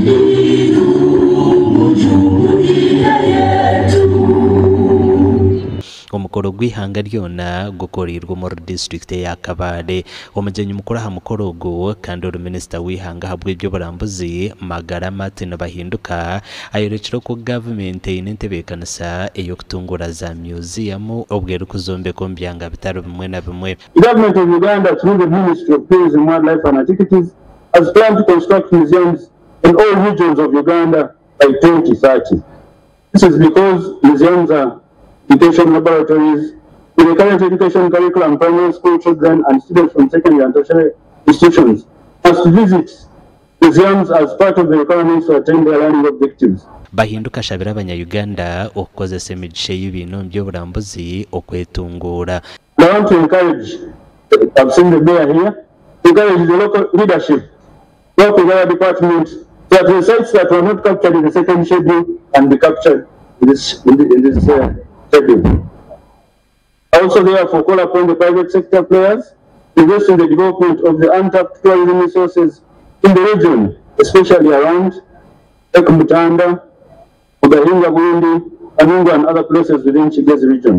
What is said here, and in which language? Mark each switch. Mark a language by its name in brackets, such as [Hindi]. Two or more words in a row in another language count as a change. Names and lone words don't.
[Chiga] omukoro gwihanga ryona gukorirwa muri district ya Kabale omujenyi mukuru ha mukoro go kandi uri minister wihanga habwe ibyo burambuzi Magara Martin Bahinduka ayerekera ko government inentebekanisa eyo kutungura za museum obwero kuzombe ko mbyanga bitaro bimwe na bimwe. [English] Government of Uganda through the Ministry of Tourism, Wildlife and Antiquities has planned to construct museums in all regions of Uganda by 2030. This is because museums are education laboratories in the current education curriculum. Primary school children and students from secondary and tertiary institutions must visit museums as part of the requirements to attain their learning objectives. [Chiga] Bahinduka shabira abanya-Uganda okukozesa emigisha y'ibintu by'oburambuzi okwetungura. [English] I want to encourage, I've seen the mayor here, encourage the local leadership, work with our department, so that the sites that were not captured in the second schedule can be captured in this schedule. Also therefore call upon the private sector players to invest in the development of the untapped tourism resources in the region, especially around Ekumutanda, Ugahinga Burundi, Anungu and other places within Kigezi region.